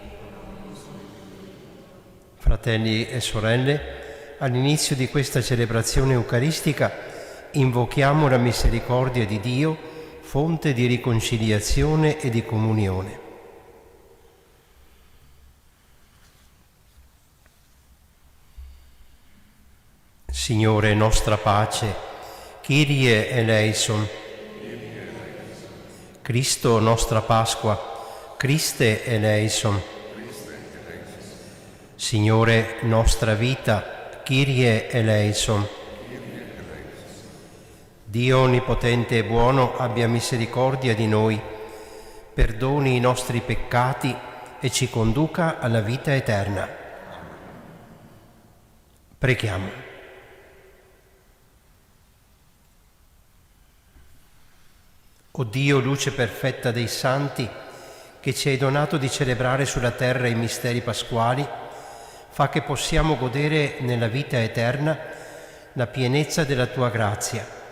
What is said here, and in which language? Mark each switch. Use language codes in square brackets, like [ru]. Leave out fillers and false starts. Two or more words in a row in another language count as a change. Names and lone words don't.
[it] Fratelli e sorelle, all'inizio di questa celebrazione eucaristica invochiamo la misericordia di Dio, fonte di riconciliazione e di comunione. Signore nostra pace, [el] Kyrie eleison. [it] Cristo nostra Pasqua, [el] Christe eleison. [it] Signore nostra vita, [el] Kyrie eleison. [it] Dio onnipotente e buono abbia misericordia di noi, perdoni i nostri peccati e ci conduca alla vita eterna. Preghiamo. O Dio, luce perfetta dei santi, che ci hai donato di celebrare sulla terra i misteri pasquali, fa che possiamo godere nella vita eterna la pienezza della tua grazia.